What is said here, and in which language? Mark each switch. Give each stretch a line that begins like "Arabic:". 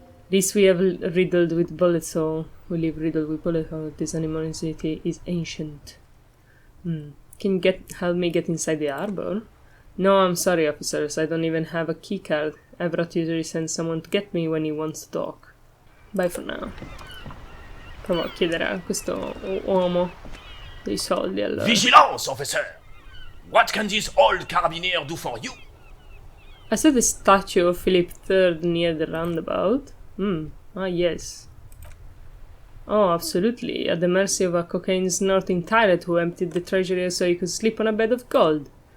English: This we have riddled with bullet hole. We live riddled with bullet hole. This animosity is ancient. Can you help me get inside the arbor? No, I'm sorry, officers. I don't even have a keycard. Everett usually sends someone to get me when he wants to talk. Bye for now.
Italian: Provo a chiedere a questo uomo dei soldi allora.
English: Vigilance, officer! What can this old carabinier do for you? I saw the statue of Philip III near the roundabout. Ah, yes. Oh, absolutely. At the mercy of a cocaine-snorting tyrant who emptied the treasury so he could sleep on a bed of gold.